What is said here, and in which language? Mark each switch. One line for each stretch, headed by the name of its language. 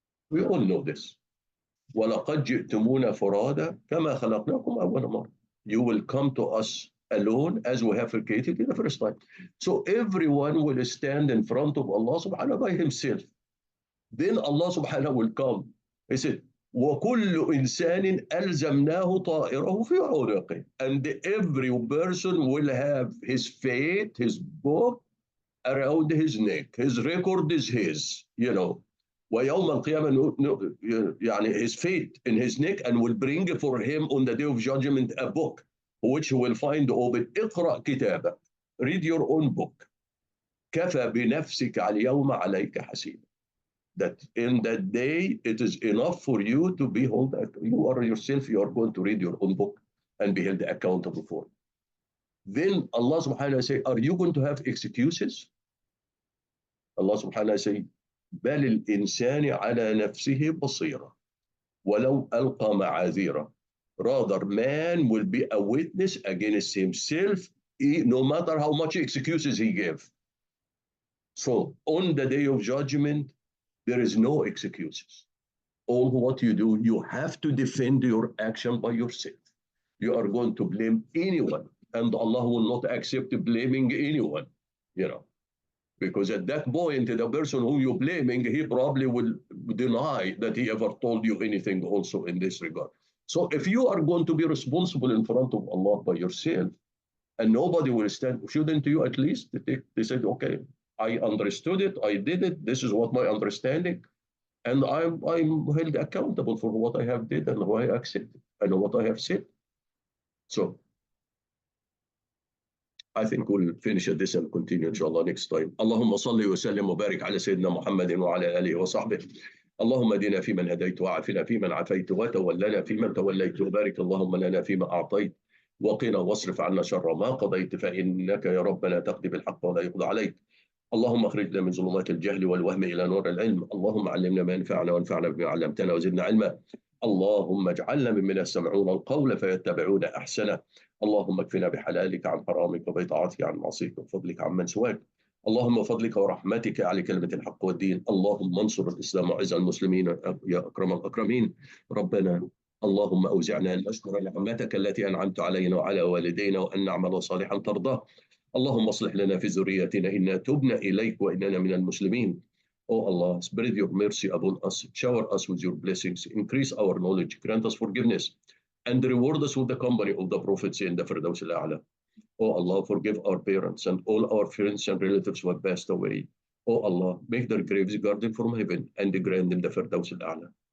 English: We all know this.
Arabic: وَلَقَدْ جِئْتُمُونَ فُرَادًا كَمَا خَلَقْنَاكُمْ أَوَّلَ مَرَّةٍ.
English: You will come to us alone as we have created you the first time. So everyone will stand in front of Allah subhanahu by himself. Then Allah subhanahu will come. He said,
Arabic: وَكُلُّ إِنسَانٍ أَلْزَمْنَاهُ طَائِرَهُ فِي عُنُقِهِ.
English: And every person will have his fate, his book around his neck. His record is his,
Arabic: وَيَوْمَ الْقِيَامَةِ يعني
English: his fate in his neck, and will bring for him on the day of judgment a book which he will find open.
Arabic: اقرأ كتابك.
English: Read your own book.
Arabic: كَفَى بِنَفْسِكَ الْيَوْمَ عَلَيْكَ حَسِيبًا.
English: That in that day it is enough for you to be held. You are yourself, you are going to read your own book and be held accountable for it. Then Allah subhanahu wa ta'ala say, are you going to have excuses? Allah subhanahu wa ta'ala say,
Arabic: بل الإنسان على نفسه بصيرة ولو ألقى معاذيره.
English: Rather, man will be a witness against himself, no matter how much excuses he gave. So on the day of judgment, there is no excuses. All what you do, you have to defend your action by yourself. You are going to blame anyone, and Allah will not accept blaming anyone, Because at that point, the person who you're blaming, he probably will deny that he ever told you anything also in this regard. So if you are going to be responsible in front of Allah by yourself, and nobody will stand, shouldn't you at least they said, okay, I understood it, I did it, this is what my understanding, and I'm held accountable for what I have did and what I accepted and what I have said. So I think we'll finish at this and continue inshallah next time.
Arabic: اللهم صل وسلم وبارك على سيدنا محمد وعلى آله وصحبه. اللهم اهدنا فيمن هديت وعافنا فيمن عافيت وتولنا فيمن توليت وبارك اللهم لنا فيما أعطيت وقنا واصرف عنا شر ما قضيت فإنك يا ربنا تقضي بالحق ولا يقضى عليك. اللهم اخرجنا من ظلمات الجهل والوهم إلى نور العلم. اللهم علمنا ما ينفعنا وانفعنا بما علمتنا وزدنا علما. اللهم اجعلنا ممن يستمعون القول فيتبعون أحسنه. اللهم اكفنا بحلالك عن حرامك وبطاعتك عن معصيك وفضلك عمن سواك. اللهم فضلك ورحمتك على كلمة الحق والدين. اللهم انصر الإسلام وعز المسلمين يا أكرم الأكرمين. ربنا اللهم أوزعنا أن نشكر نعمتك التي أنعمت علينا وعلى والدينا وأن نعمل صالحا ترضاه. اللهم اصلح لنا في ذريتنا إنا تبنا إليك وإننا من المسلمين.
English: Oh Allah, spread your mercy upon us, shower us with your blessings, increase our knowledge, grant us forgiveness, and reward us with the company of the prophets in the Firdaus al-A'la. Oh Allah, forgive our parents and all our friends and relatives who have passed away. Oh Allah, make their graves guarded from heaven and grant them the Firdaus al-A'la.